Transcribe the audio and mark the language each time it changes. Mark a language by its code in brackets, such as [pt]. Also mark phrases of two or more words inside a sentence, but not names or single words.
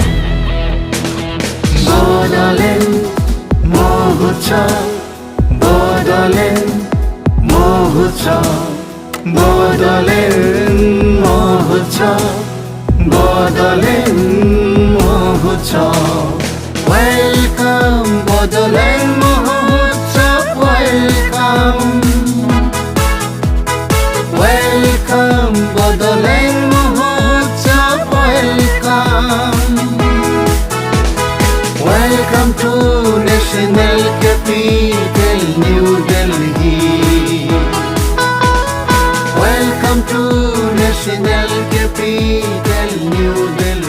[en] बड़ोलेण्ड महोत्सव बड़ोलेण्ड महोत्सव बड़ोलेण्ड महोत्सव बड़ोलेण्ड महोत्सव Welcome Bodoland Mahotsav welcome Welcome Bodoland Mahotsav welcome Welcome to National Capital New Delhi Welcome to National Capital New Delhi